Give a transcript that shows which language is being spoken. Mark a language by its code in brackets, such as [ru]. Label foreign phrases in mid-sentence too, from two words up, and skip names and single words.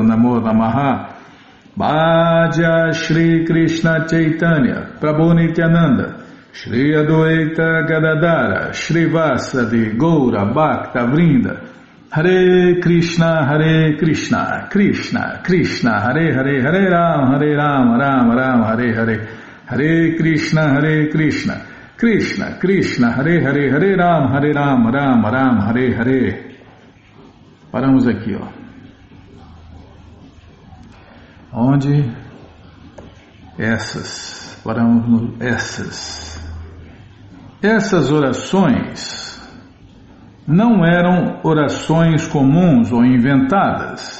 [sa] नमो नमः भज श्री कृष्ण चैतन्य प्रभु नित्यानन्द श्री अद्वैत गदाधर श्रीवासादि गौर भक्त वृन्द हरे कृष्ण कृष्ण कृष्ण हरे हरे हरे राम राम राम हरे हरे हरे कृष्ण कृष्ण कृष्ण हरे हरे हरे राम राम हरे हरे. [pt] Paramos aqui, ó. Onde? Paramos no essas. Essas orações não eram orações comuns ou inventadas.